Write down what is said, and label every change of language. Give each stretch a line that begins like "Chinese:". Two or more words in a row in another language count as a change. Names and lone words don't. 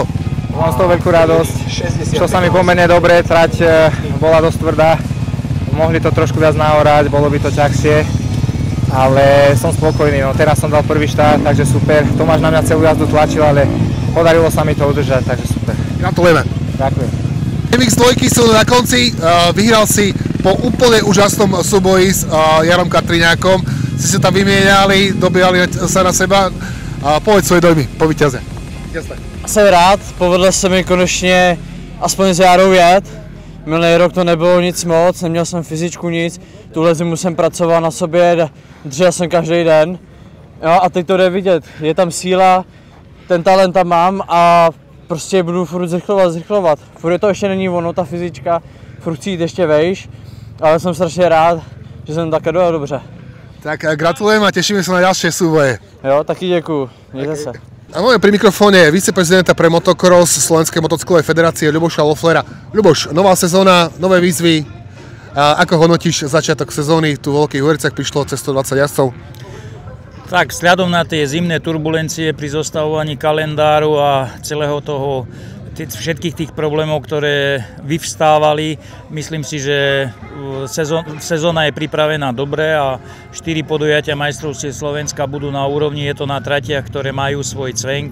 Slovak: Mám z toho veľkú radosť, šlo sa mi pomerne dobre, trať bola dosť tvrdá, mohli to trošku viac nahorať, bolo by to ťažšie, ale som spokojný, no teraz som dal prvý štart, takže super, Tomáš na mňa celú jazdu tlačil, ale podarilo sa mi to udržať, takže super. Gratulujeme. Ďakujem. MX 2 sú na konci, vyhral si po úplne úžasnom súboji s Jarom Katriňákom, si sa tam vymieniali, dobíjali sa na seba, povedz svoje dojmy po víťaze.
Czech: Jsem rád, povedlo se mi konečně aspoň s Jarou jet. Minulý rok to nebylo nic moc, neměl jsem fyzičku nic, tuhle zimu jsem pracoval na sobě, držel jsem každý den. Jo, a teď to jde vidět, je tam síla, ten talent tam mám a prostě budu furt zrychlovat. Furt to ještě není ono, ta fyzička, furt chci jít ještě vejš, ale jsem strašně rád, že jsem také dojel dobře.
Slovak: Tak gratulujem a tešíme sa na ďalšie súboje.
Czech: Jo, taky děkuju, mějte se.
Slovak: A máme pri mikrofóne viceprezidenta pre motocross Slovenskej motocyklovej federácie Ľuboša Loefflera. Ľuboš, nová sezóna, nové výzvy. Ako hodnotíš začiatok sezóny? Tu v Veľkých Uhoriciach prišlo cez 120 jazdcov. Tak, vzhľadom na tie zimné turbulencie pri zostavovaní kalendáru a celého toho všetkých tých problémov, ktoré vyvstávali, myslím si, že sezóna je pripravená dobre a 4 podujatia majstrovstiev Slovenska budú na úrovni, je to na tratiach, ktoré majú svoj cvenk.